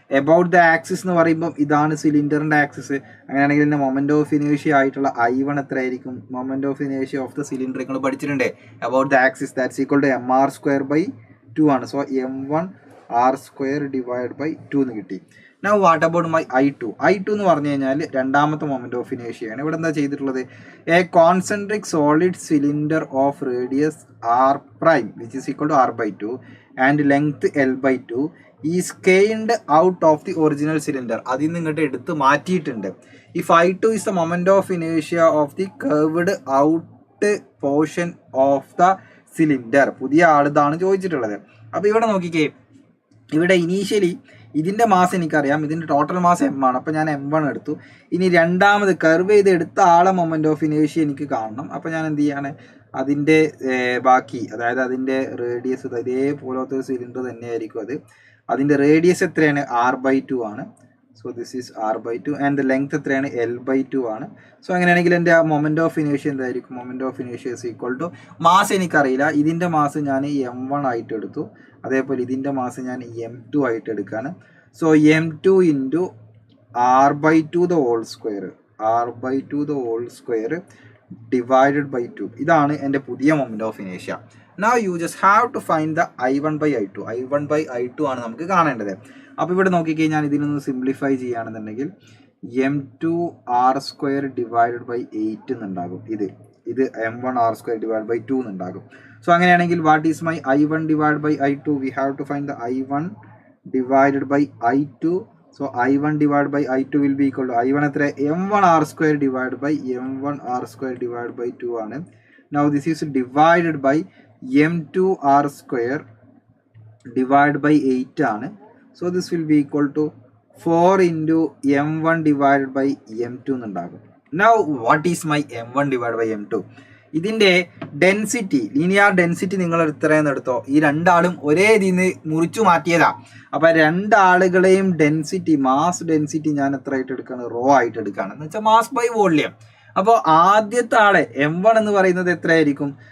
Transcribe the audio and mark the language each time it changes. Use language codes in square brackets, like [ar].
[ml] About the axis എന്ന് പറയുമ്പോൾ ഇതാണ് സിലിണ്ടറിൻ്റെ ആക്സിസ്. അങ്ങനെയാണെങ്കിൽ എൻ്റെ മൊമെന്റ് ഓഫ് ഇനേഷ്യ ആയിട്ടുള്ള I1 എത്ര ആയിരിക്കും? Moment of ഇനേഷ്യ of the cylinder നിങ്ങൾ പഠിച്ചിട്ടുണ്ട്. [en] about the axis that's equal to mr²/2 [ml] ആണ്. സോ m1r² ഡിവൈഡ് ബൈ 2 എന്ന് കിട്ടി. [en] Now what about my I2? [ml] I2 എന്ന് പറഞ്ഞു കഴിഞ്ഞാൽ രണ്ടാമത്തെ മൊമെന്റ് ഓഫ് ഇനേഷ്യയാണ്. ഇവിടെ എന്താ ചെയ്തിട്ടുള്ളത്? [en] A concentric solid cylinder of radius R' which is equal to R/2 and length L/2 is scaled out of the original cylinder. [ml] അതിൽ നിന്ന് ഇങ്ങോട്ട് എടുത്ത് മാറ്റിയിട്ടുണ്ട്. [en] If I2 is the moment of inertia of the curved out portion of the cylinder. [ml] പുതിയ ആളിതാണ് ചോദിച്ചിട്ടുള്ളത്. അപ്പോൾ ഇവിടെ നോക്കിക്കേ, ഇവിടെ ഇനീഷ്യലി ഇതിൻ്റെ മാസം എനിക്കറിയാം. ഇതിൻ്റെ ടോട്ടൽ മാസം M ആണ്. അപ്പോൾ ഞാൻ M1 എടുത്തു. ഇനി രണ്ടാമത് കർവ് ചെയ്ത് എടുത്ത ആളെ മൊമെന്റ് ഓഫ് ഇനേഷ്യ എനിക്ക് കാണണം. അപ്പോൾ ഞാൻ എന്ത് ചെയ്യാണ്? അതിൻ്റെ ബാക്കി, അതായത് അതിൻ്റെ റേഡിയസ് ഇതേപോലത്തെ ഒരു സിലിണ്ടർ തന്നെയായിരിക്കും അത്. അതിൻ്റെ റേഡിയസ് എത്രയാണ്? R/2 ആണ്. [en] so this is R/2 [ml] and the length എത്രയാണ്? L/2 ആണ്. സോ അങ്ങനെയാണെങ്കിൽ എൻ്റെ മൊമെന്റ് ഓഫ് ഇനേഷ്യ എന്തായിരിക്കും? Moment of ഇനേഷ്യ is equal to, mass എനിക്കറിയില്ല, ഇതിൻ്റെ മാസ് ഞാൻ M1 ആയിട്ട് എടുത്തു. അതേപോലെ ഇതിൻ്റെ മാസം ഞാൻ M2 ആയിട്ട് എടുക്കുകയാണ്. So M2 into R/2 the whole square. R/2 the whole square divided by 2. ഇതാണ് എൻ്റെ പുതിയ moment of ഇനേഷ്യ. [en] Now you just have to find the I1 by I2. [ml] I1 by I2 ആണ് നമുക്ക് കാണേണ്ടത്. അപ്പോൾ ഇവിടെ നോക്കിക്കഴിഞ്ഞാൽ ഇതിനൊന്ന് സിംപ്ലിഫൈ ചെയ്യുകയാണെന്നുണ്ടെങ്കിൽ m2 r² ഡിവൈഡഡ് ബൈ 8 എന്നുണ്ടാകും. ഇത് m1 r² divide by 2 എന്നുണ്ടാകും. So അങ്ങനെയാണെങ്കിൽ [en] What is my I1 divide by I2? We have to find the I1 divided by I2. So I1 divided by I2 will be equal to I1 എത്ര m1 r² divided by m1 r² divided by 2 ആണ്. Now this is divided by m2 r² divided by 8 ആണ്. So this will be equal to 4 into m1 divided by m2 എന്നുണ്ടാകും. Now what is my m1 divided by m2? [ml] ഇതിൻ്റെ density, linear density നിങ്ങൾ എത്രയെന്ന് എടുത്തോ, ഈ രണ്ടാളും ഒരേ ഇതിൽ നിന്ന് മുറിച്ചു മാറ്റിയതാ. അപ്പം രണ്ടാളുകളെയും ഡെൻസിറ്റി, മാസ് ഡെൻസിറ്റി ഞാൻ എത്ര ആയിട്ട് എടുക്കുകയാണ്? റോ ആയിട്ട് എടുക്കുകയാണ്. എന്ന് വെച്ചാൽ മാസ് ബൈ വോള്യം. അപ്പോൾ ആദ്യത്തെ ആളെ m1 എന്ന് പറയുന്നത് എത്രയായിരിക്കും?